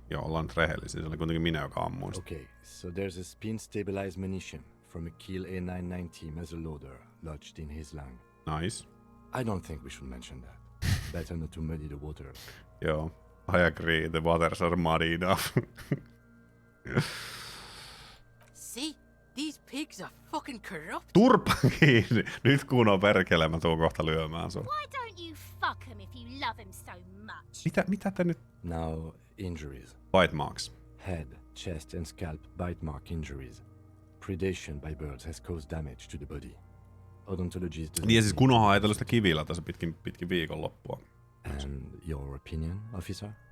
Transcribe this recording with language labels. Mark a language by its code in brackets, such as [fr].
[fi] Joo, ollaan nyt rehellisiä. Se oli kuitenkin minä, joka ammuin sitä. [en] Okay, so there's a spin-stabilized munition from a Kiel A990 muzzleloader lodged in his lung. Nice. I don't think we should mention that. Better not to muddy the waters. Joo, I agree. The waters are muddy enough. See? These pigs are fucking corrupt. [fi] Turpa kiinni! Nyt kun on perkele, mä tuun kohta lyömään sun. [en] Why don't you fuck him if you love him so much? [fi] Mitä te nyt? [en] Now, injuries. Bite marks. Head, chest, and scalp bite mark injuries. Predation by birds has caused damage to the body. Odontologist does [fi] Niin ja [en] not [fi] siis [en] think- [fi] kun on haetellut sitä kivillä tässä pitkin viikonloppua. [en] And your opinion, officer?